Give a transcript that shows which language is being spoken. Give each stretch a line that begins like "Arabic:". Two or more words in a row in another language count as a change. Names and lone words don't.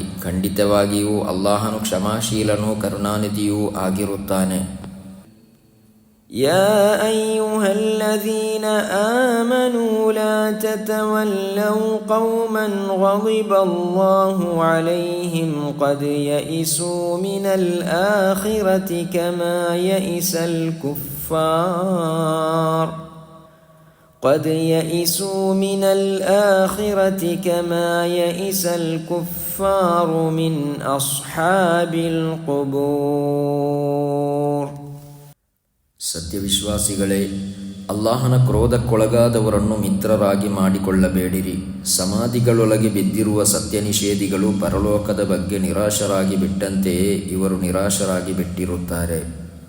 Kannada: ಖಂಡಿತವಾಗಿಯೂ ಅಲ್ಲಾಹನು ಕ್ಷಮಾಶೀಲನೂ ಕರುಣಾನಿಧಿಯೂ ಆಗಿರುತ್ತಾನೆ.
Arabic: يا أيها الذين آمنوا لا تتولوا قوما غضب الله عليهم قد يئسوا من الآخرة كما يئس الكفار الكفار من أصحاب القبور.
Kannada: ಸತ್ಯವಿಶ್ವಾಸಿಗಳೇ, ಅಲ್ಲಾಹನ ಕ್ರೋಧಕ್ಕೊಳಗಾದವರನ್ನು ಮಿತ್ರರಾಗಿ ಮಾಡಿಕೊಳ್ಳಬೇಡಿರಿ. ಸಮಾಧಿಗಳೊಳಗೆ ಬಿದ್ದಿರುವ ಸತ್ಯ ನಿಷೇಧಿಗಳು ಪರಲೋಕದ ಬಗ್ಗೆ ನಿರಾಶರಾಗಿ ಬಿಟ್ಟಂತೆಯೇ ಇವರು ನಿರಾಶರಾಗಿ ಬಿಟ್ಟಿರುತ್ತಾರೆ.